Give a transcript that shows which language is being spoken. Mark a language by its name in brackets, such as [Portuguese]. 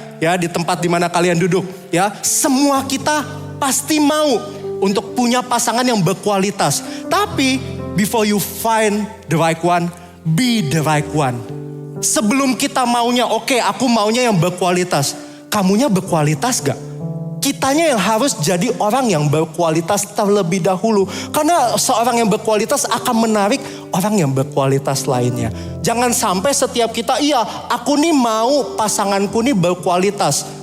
[Indonesian] Ya, di tempat dimana kalian duduk. Ya, semua kita pasti mau untuk punya pasangan yang berkualitas. [English] Tapi before you find the right one, be the right one. [Indonesian] Sebelum kita maunya, oke, aku maunya yang berkualitas. Kamunya berkualitas gak? Kitanya yang harus jadi orang yang berkualitas terlebih dahulu. Karena seorang yang berkualitas akan menarik orang yang berkualitas lainnya. Jangan sampai setiap kita, iya aku nih mau pasanganku nih berkualitas.